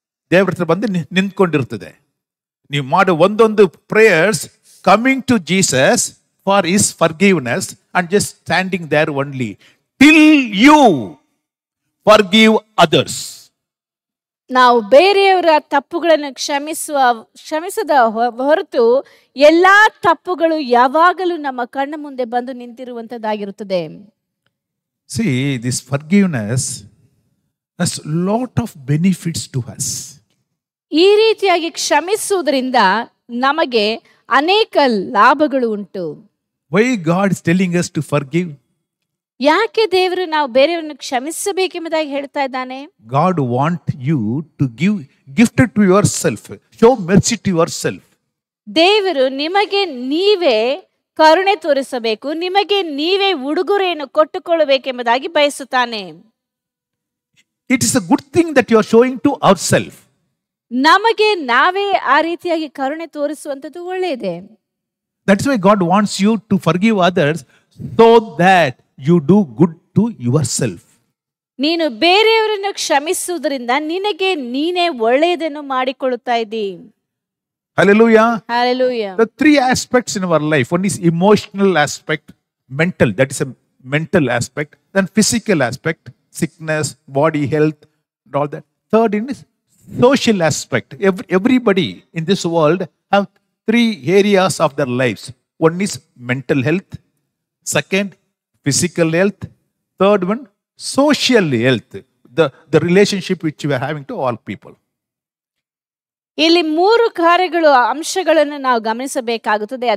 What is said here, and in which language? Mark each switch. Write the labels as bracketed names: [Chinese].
[Kannada] ದೇವ್ರ ಹತ್ರ ಬಂದು ನಿಂತ್ಕೊಂಡಿರ್ತದೆ. ನೀವು ಮಾಡೋ ಒಂದೊಂದು [English] Prayers coming to Jesus for his forgiveness and just standing there only till you forgive others. [Kannada] ನಾವು ಬೇರೆಯವರ ತಪ್ಪುಗಳನ್ನು ಕ್ಷಮಿಸದ ಹೊರತು ಎಲ್ಲಾ ತಪ್ಪುಗಳು ಯಾವಾಗಲೂ ನಮ್ಮ ಕಣ್ಣ ಮುಂದೆ ಬಂದು ನಿಂತಿರುವಂತದ್ದಾಗಿರುತ್ತದೆ. [English] See, this forgiveness has lot of benefits to us. [Kannada] ಈ ರೀತಿಯಾಗಿ ಕ್ಷಮಿಸುವುದರಿಂದ ನಮಗೆ ಅನೇಕ ಲಾಭಗಳು ಉಂಟು. [English] Why God is telling us to forgive? [Kannada] ಯಾಕೆ ದೇವರು ನಾವು ಬೇರೆಯವರನ್ನು ಕ್ಷಮಿಸಬೇಕೆಂಬುದಾಗಿ ಹೇಳ್ತಾ ಇದ್ದಾನೆ? [English] God want you to give gift to yourself. Show mercy to yourself. [Kannada] ದೇವರು ನಿಮಗೆ ನೀವೇ ಕರುಣೆ ತೋರಿಸಬೇಕು, ನಿಮಗೆ ನೀವೇ ಉಡುಗೊರೆಯನ್ನು ಕೊಟ್ಟುಕೊಳ್ಳಬೇಕೆಂಬುದಾಗಿ ಬಯಸುತ್ತಾನೆ. [English] It is a good thing that you are showing to ourselves. [Kannada] ನಮಗೆ ನಾವೇ ಆ ರೀತಿಯಾಗಿ ಕರುಣೆ ತೋರಿಸುವಂತದ್ದು ಒಳ್ಳೆಯದೇ. [English] That's why God wants you to forgive others so that you do good to yourself. [Kannada] ನೀನು ಬೇರೆಯವರನ್ನು ಕ್ಷಮಿಸುವುದರಿಂದ ನಿನಗೆ ನೀನೇ ಒಳ್ಳೆಯದನ್ನು ಮಾಡಿಕೊಳ್ಳುತ್ತಾ ಇದ್ದೀ. [English] Hallelujah. Hallelujah. The three aspects in our life. One is emotional aspect, mental, that is a mental aspect. Then physical aspect, sickness, body health, and all that. Third is social aspect. Everybody in this world have three areas of their lives. One is mental health. Second, physical health. Third one, social health. The relationship which we are having to all people. [Kannada] ಇಲ್ಲಿ 3 ಕಾರ್ಯಗಳು ಅಂಶಗಳನ್ನು ನಾವು ಗಮನಿಸಬೇಕಾಗುತ್ತದೆ.